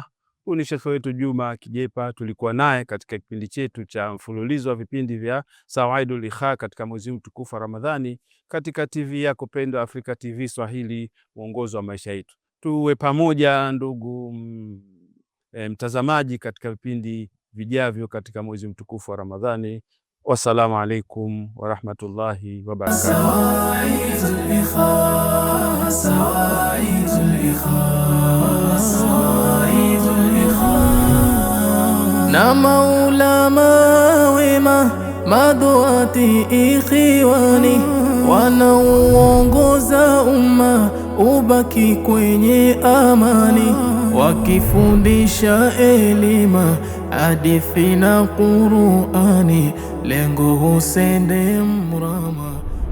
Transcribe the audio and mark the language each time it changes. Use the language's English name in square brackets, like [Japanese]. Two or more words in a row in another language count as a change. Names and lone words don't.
[Swahili] Huyu ni Sheikh wetu Juma Kijepa, tulikuwa naye katika kipindi chetu cha mfululizo wa vipindi vya Sawaidul Ikha katika mwezi mtukufu wa Ramadhani katika TV yako pendwa Africa TV Swahili, mwongozo wa maisha yetu. Tuwe pamoja ndugu mtazamaji katika vipindi vijavyo katika mwezi mtukufu wa Ramadhani. [Arabic] والسلام عليكم ورحمة الله وبركاته. [Swahili] Na maulama wema maduati ikhiwani wanauongoza umma ubaki kwenye amani, wakifundisha elima hadithi na Qur'ani, lengo husende mrama.